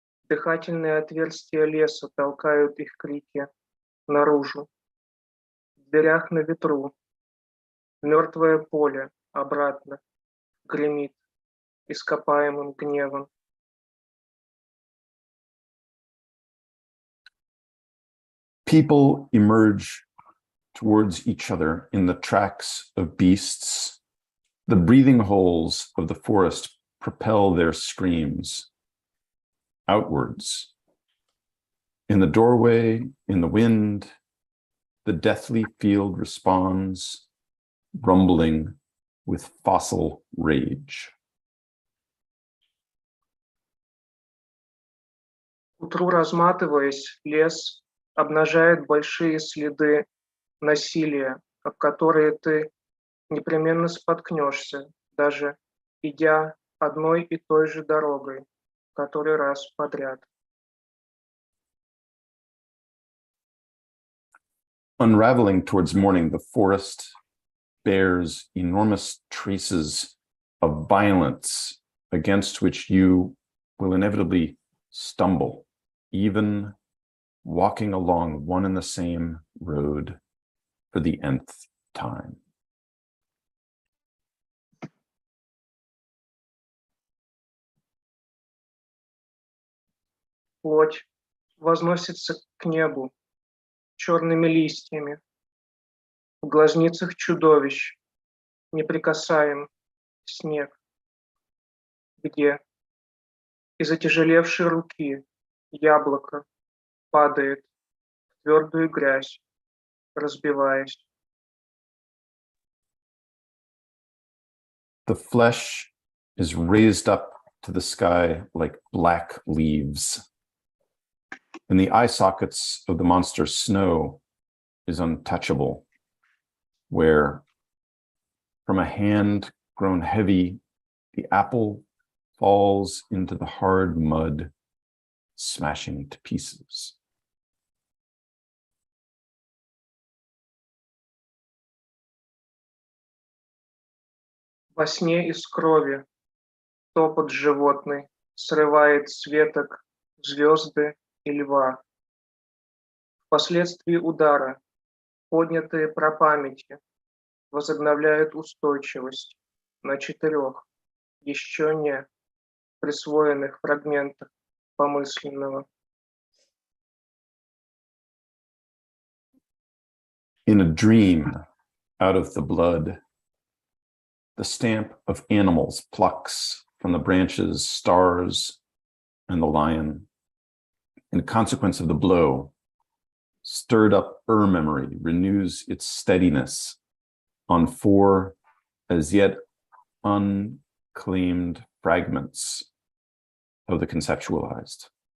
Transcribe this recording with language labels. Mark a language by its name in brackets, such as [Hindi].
[Russian] Дыхательные отверстия леса толкают их крики наружу. В дверях на ветру мертвое поле обратно гремит ископаемым гневом. [English] People emerge towards each other in the tracks of beasts. The breathing holes of the forest propel their screams outwards. In the doorway, in the wind, the deathly field responds, rumbling with fossil rage. [Russian] К утру, разматываясь, лес обнажает большие следы насилия, об которые ты непременно споткнешься, даже идя одной и той же дорогой, который раз подряд. [English] Unraveling towards morning, the forest bears enormous traces of violence against which you will inevitably stumble, even walking along one and the same road for the nth time. [Russian] Плоть возносится к небу черными листьями. В глазницах чудовищ неприкасаем снег, где из отяжелевшей руки яблоко падает в твердую грязь, разбиваясь. [English] The flesh is raised up to the sky like black leaves. And the eye sockets of the monster snow is untouchable, where from a hand grown heavy, the apple falls into the hard mud, smashing to pieces. [Russian] Во сне из крови топот животный срывает с веток звезды и льва. Впоследствии удара поднятые прапамяти возобновляют устойчивость на 4 еще не присвоенных фрагментах помысленного. [English] In a dream, out of the blood, the stamp of animals plucks from the branches stars and the lion. In consequence of the blow, stirred up memory renews its steadiness on 4 as yet unclaimed fragments of the conceptualized.